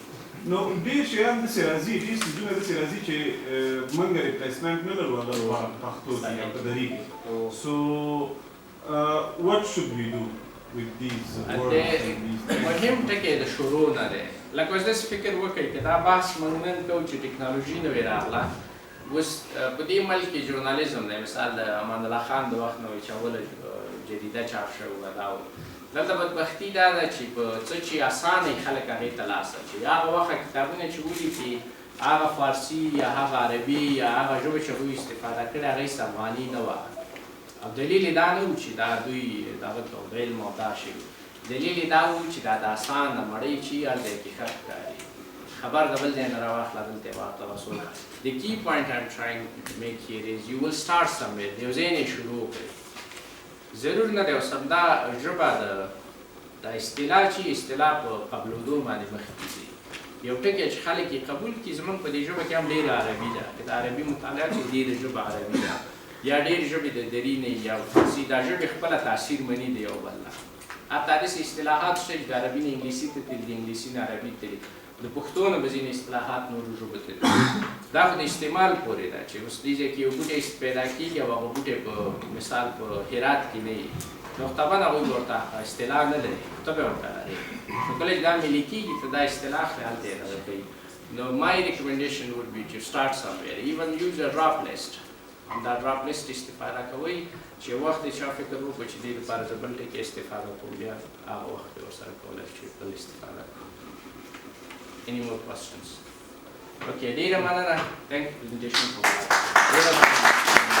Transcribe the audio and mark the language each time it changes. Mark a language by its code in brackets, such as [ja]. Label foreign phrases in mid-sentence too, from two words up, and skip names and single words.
[ps] نو ډېر شیان داسې راځي، ډېر څیزونه داسې راځي چې موږ ریپلیسمنټ نه لرو هغه لپاره په پښتو کې یا په دري کې. [en] So what should we do with these words and these things? [ps] مهم ټکی د شروع نه دی. لکه اوس داسې فکر وکړئ که دا بحث موږ نن کوو چې ټکنالوژي نوې راغله، اوس په دې ملک کې ژورنالیزم دی، مثال د امان الله خان د وخت نه چې اوله جریده چاپ شوې وه دا و. دلته بدبختي دا ده چې په څه چې اسانه خلک هغې ته لاس اچوي. هغه وخت کتابونه چې ولیکي هغه فارسي یا هغه عربي یا هغه ژبه چې هغوی استفاده کړې هغه هېڅ افغاني نه وه. او دلیل یې دا نه و چې دا دوی دغه ته علم او دا شی، دلیل یې دا و چې دا د اسانه مړۍ چې هلته یې کې ښه ښکاري. خبر د بل ځای نه راواخله دلته یې ورته رسول. [en] The key point I'm trying to make here is you will start somewhere. [ps] د یو ځای نه یې شروع کړئ. ضرور نه دی اوس همدا ژبه د اصطلاح چې اصطلاح په قبلېدو باندې مخکې ځي. یو ټکی چې خلک یې قبول کړي زموږ په دې ژبه کې هم ډېره عربي ده. که د عربي مطالعه چې ډېره ژبه عربي ده یا ډېرې ژبې د دري نه یا فارسي، دا ژبې خپله تاثیر مني د یو بل نه. حتی داسې اصطلاحات شته چې د عربي نه انګلیسي ته تلي، د انګلیسي نه عربي ته تلي، د پښتو نه به ځینې اصطلاحات نورو ژبو ته تلي. دا خو د استعمال پورې ده چې اوس دې ځای کې یو بوټی پیدا کېږي او هغه بوټی په مثال په هرات کې نه وي، نو طبعا هغوی به ورته اصطلاح نه لري، ته به ورته لرې. نو کله چې دا ملي کېږي ته دا اصطلاح خپل هلته یې دغه کوي. [en] نو my recommendation would be to start somewhere. Even use a drop list. [ps] دا [en] drop list [ps] استفاده کوئ چې یو وخت یې چا فکر وکړو چې دې لپاره زه بل ټکي استفاده کوم، بیا هغه وخت یې ورسره کولی شي بل استفاده کوم. [en] Any more questions? [ps] Okay, ډېره مننه. [en] Thank you presentation for